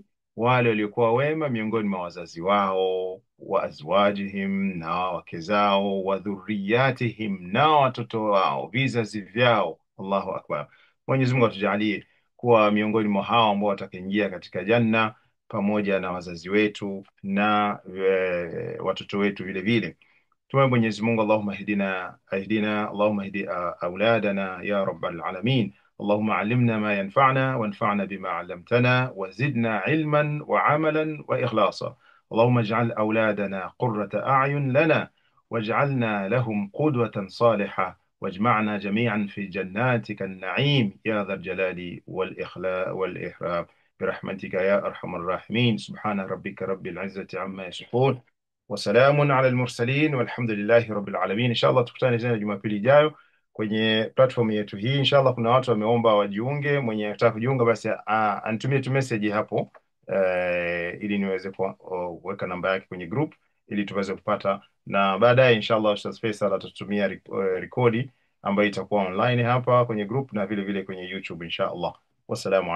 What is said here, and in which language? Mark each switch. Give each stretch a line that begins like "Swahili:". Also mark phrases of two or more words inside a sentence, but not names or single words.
Swahili: Wale waliokuwa wema miongoni mwa wazazi wao,
Arabic: وأزواجهم,
Swahili: na wake zao,
Arabic: وذرياتهم,
Swahili: na watoto wao, vizazi vyao.
Arabic: الله أكبر.
Swahili: Mwenyezi Mungu atujalie kuwa miongoni mwa hao ambao watakaingia katika janna pamoja na wazazi wetu na watoto wetu vile vile. Tuombe Mwenyezi Mungu,
Arabic: اللهم اهدنا، اللهم اهد أولادنا يا رب العالمين. اللهم علمنا ما ينفعنا وانفعنا بما علمتنا وزدنا علما وعملا وإخلاصا. اللهم اجعل أولادنا قرة أعين لنا واجعلنا لهم قدوة صالحة واجمعنا جميعا في جناتك النعيم يا ذا الجلال والإكرام برحمتك يا أرحم الراحمين. سبحان ربك رب العزة عما يصفون وسلام على المرسلين والحمد لله رب العالمين.
Swahili: Inshallah tukutane tena Jumapili ijayo kwenye platform yetu hii. Inshallah kuna watu wameomba wajiunge. Mwenye anataka kujiunga basi anitumie tu message hapo ili niweze kuweka namba yake kwenye group ili tuweze kupata, na baadaye inshallah Ustaz Faisal atatutumia rekodi ambayo itakuwa online hapa kwenye group na vile vile kwenye YouTube inshallah.